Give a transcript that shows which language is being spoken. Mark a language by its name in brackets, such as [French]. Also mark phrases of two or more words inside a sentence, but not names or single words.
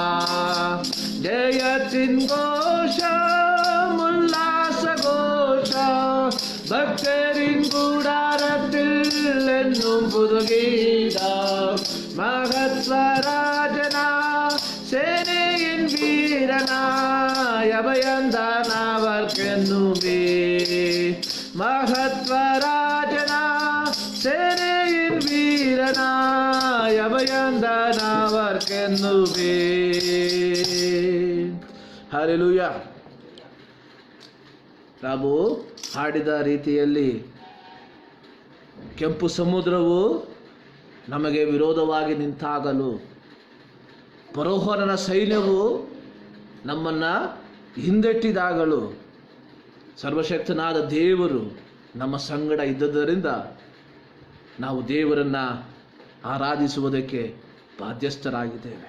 [Malayalam] ജയത്തിൻ ഘോഷം ഉല്ലാസ ഘോഷ ഭക്തരിൻ കൂടാരത്തിൽ എന്നും പുതുഗീത മഹത്വരാജന സേനയിൻ വീരനായ അഭയന്താനവർക്കെന്നുമേ മഹത്വരാജന സേനയിൻ വീരനായ അഭയന്താനവർക്കെന്നുമേ. [Kannada] ಹಲ್ಲೆಲೂಯ. ನಾವು ಹಾಡಿದ ರೀತಿಯಲ್ಲಿ ಕೆಂಪು ಸಮುದ್ರವು ನಮಗೆ ವಿರೋಧವಾಗಿ ನಿಂತಾಗಲು ಫರೋಹನ ಸೈನ್ಯವು ನಮ್ಮನ್ನು ಹಿಂದೆಟ್ಟಿದಾಗಲು ಸರ್ವಶಕ್ತನಾದ ದೇವರು ನಮ್ಮ ಸಂಗಡ ಇದ್ದದರಿಂದ ನಾವು ದೇವರನ್ನು ಆರಾಧಿಸುವುದಕ್ಕೆ ಬಾಧ್ಯಸ್ಥರಾಗಿದ್ದೇವೆ.